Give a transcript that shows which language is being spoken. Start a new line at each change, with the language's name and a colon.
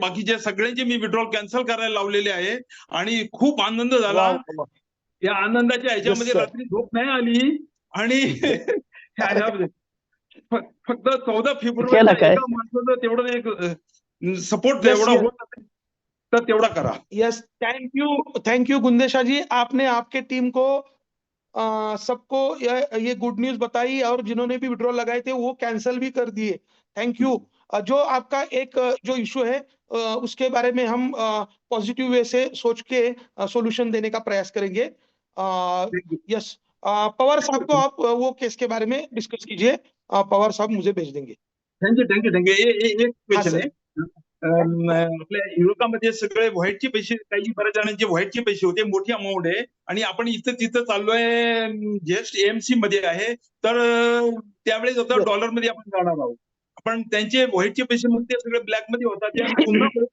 Marathi: बाकीचे सगळ्यांचे मी withdrawal cancel करायला लावलेले आहे आणि खूप आनंद झाला. या आनंदाच्या ह्याच्यामध्ये रात्री झोप नाही आली आणि फक्त 14 फेब्रुवारी माणसाचं तेवढं एक सपोर्ट एवढा होत तर तेवढा करा.
Hindi: यस, थैंक यू गुंदेशा जी, आपने आपके टीम को सबको ये गुड न्यूज बताई और जिन्होंने भी विड्रॉल लगाए थे वो कैंसिल भी कर दिए। Thank you. जो आपका एक जो इशू है उसके बारे में हम पॉजिटिव वे से सोच के सॉल्यूशन देने का प्रयास करेंगे। यस, पवार साहब को आप वो केस के बारे में डिस्कस कीजिए, पवार साहब मुझे भेज देंगे।
Marathi: थँक्यू. एक क्वेश्चन आहे. आपल्या युरोपामध्ये सगळे व्हाईटचे पैसे, काही बऱ्याच जणांचे व्हाईटचे पैसे होते, मोठी अमाऊंट आहे आणि आपण इथं तिथं चाललोय, जस्ट एएमसी मध्ये आहे. तर त्यावेळेस आता डॉलर मध्ये आपण जाणार आहोत. आपण त्यांचे व्हाईटचे पैसे मग ते सगळे ब्लॅक मध्ये होतात, ते पुन्हा.